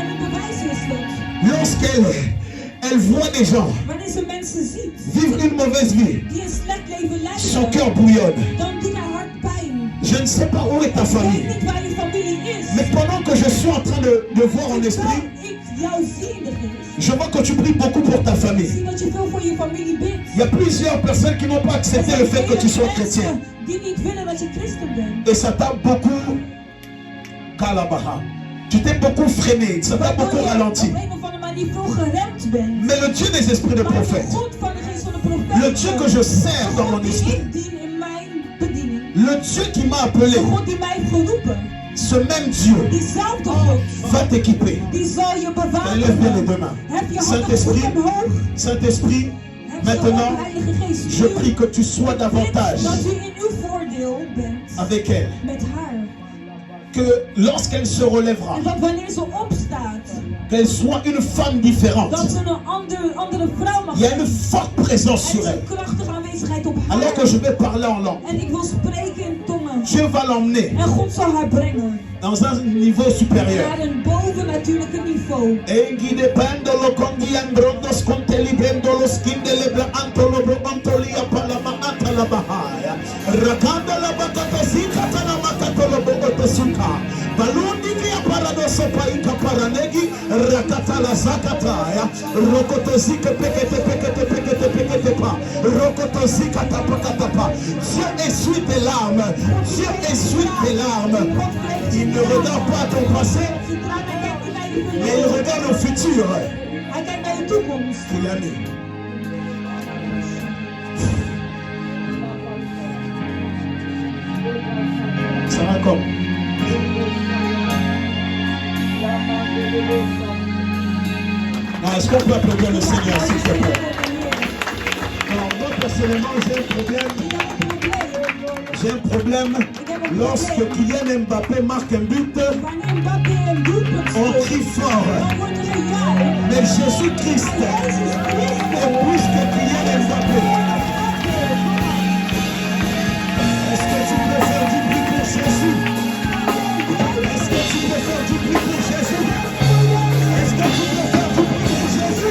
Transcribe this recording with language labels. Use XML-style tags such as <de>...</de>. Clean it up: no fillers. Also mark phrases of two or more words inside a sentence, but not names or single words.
<fr>Lorsqu'elle voit des gens vivre une mauvaise vie, son cœur bouillonne. Je ne sais pas où est ta famille. Mais pendant que je suis en train de voir en esprit,</fr> <nl>jou zie in de geest.</nl> <fr>Je vois que tu pries beaucoup pour ta</fr> <nl>Ik</nl> <fr>famille.</fr> <nl>zie dat je veel voor je familie bidt.</nl> <fr>Il y a plusieurs personnes qui n'ont pas accepté le fait que tu sois chrétien.</fr> <nl>Die niet willen dat je christen bent.</nl> <fr>Et ça t'a beaucoup calabaha. Tu t'es beaucoup freiné, ça t'a beaucoup ralenti.</fr> <nl>Op een of andere manier veel geremd bent.</nl> <fr>Mais le Dieu des esprits de</fr> <nl>Maar de</nl> <fr>prophète,</fr> <nl>God van de geest van de profeet.</nl> <fr>le Dieu que je sers</fr> <nl>de</nl> <fr>dans</fr> <nl>God</nl> <fr>mon</fr> <nl>die</nl> <fr>esprit,</fr> <nl>ik dien in mijn bediening.</nl> <fr>le Dieu qui m'a appelé,</fr> <nl>De God die mij heeft geroepen.</nl> <fr>ce même Dieu</fr> <nl>Diezelfde God.</nl> <fr>va t'équiper.</fr> <nl>Die zal je bewapenen.</nl> <fr>Lève bien les deux mains.</fr> <nl>Heb je handen goed</nl> <fr>Saint-Esprit,</fr> <nl>omhoog.</nl> <fr>Saint-Esprit,</fr> <nl>Heb je</nl> <fr>maintenant,</fr> <nl>op, Heilige Geest.</nl> <fr>je prie que tu sois davantage</fr> <nl>Dat u in uw voordeel bent.</nl> <fr>avec elle.</fr> <nl>Met haar.</nl> <fr>Que lorsqu'elle se relèvera,</fr> <nl>En dat wanneer ze opstaat.</nl> <fr>qu'elle soit une femme différente.</fr> <nl>Dat ze een andere vrouw mag</nl> <fr>Il y a</fr> <nl>zijn.</nl> <fr>une forte présence</fr> <nl>Er</nl> <fr>sur</fr> <nl>is</nl> <fr>elle.</fr> <nl>een krachtige aanwezigheid op</nl> <fr>Alors</fr> <nl>haar.</nl> <fr>que je vais parler en langue,</fr> <nl>En ik wil spreken in tongen.</nl> <fr>Dieu va l'emmener</fr> <nl>En God zal haar brengen.</nl> <fr>dans un niveau supérieur.</fr> <nl>Naar een bovennatuurlijke niveau. Engi dependo lo congi androndos contelibendo lo skindele bla antolo bro antolia palama antala bahaya. Rakanda la bakatosika tana makatolo bogotosuka. Balundi via paradoso paika paranegi. Rakata la zakataya. Rokotosika pekete pa. Rokotosika tapakatapa.</nl> <fr>Dieu essuie tes larmes. Dieu essuie tes larmes. Il ne regarde pas ton passé, mais il regarde le futur</fr> <nl>Hij kijkt naar je toekomst.</nl> <fr>qu'il a mis. Ça va comme? Non, est-ce qu'on peut applaudir le Seigneur, s'il te plaît? Non, moi personnellement, j'ai un problème. Lorsque Kylian Mbappé marque un but,</fr> <nl>Wanneer Mbappé een doelpunt</nl> <fr>on</fr> <nl>scoort,</nl> <fr>crie fort.</fr> <nl>dan wordt er gejuicht.</nl> <fr>Mais Jésus-Christ est plus que Kylian Mbappé. Est-ce que tu peux faire du bruit pour Jésus? Est-ce que tu peux faire du bruit pour Jésus? Est-ce que tu peux faire du bruit pour Jésus?</fr>